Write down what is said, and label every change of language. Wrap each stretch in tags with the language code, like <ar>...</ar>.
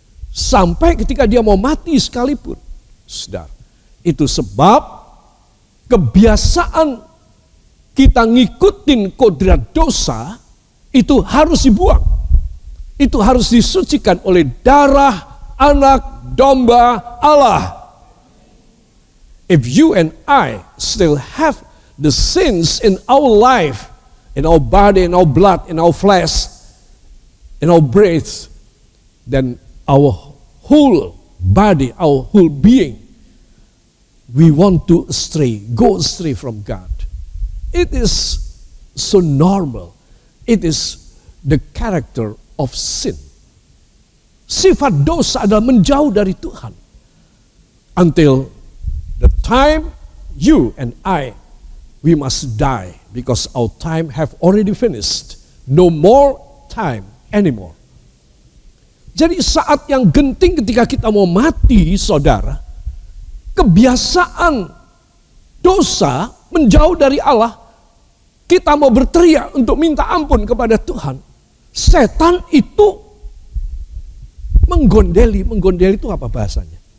<id>Sampai ketika dia mau mati sekalipun. Saudara, itu sebab kebiasaan kita ngikutin kodrat dosa itu harus dibuang. Itu harus disucikan oleh darah anak domba Allah.</id> <en>If you and I still have the sins in our life, in our body, in our blood, in our flesh, in our breath, then our whole body, our whole being, we want to go astray from God. It is so normal. It is the character of sin.</en> <id>Sifat dosa adalah menjauh dari Tuhan.</id> <en>Until the time you and I, we must die because our time have already finished. No more time anymore.</en> <id>Jadi saat yang genting ketika kita mau mati, saudara, kebiasaan dosa menjauh dari Allah, kita mau berteriak untuk minta ampun kepada Tuhan. Setan itu menggondeli itu apa bahasanya?</id>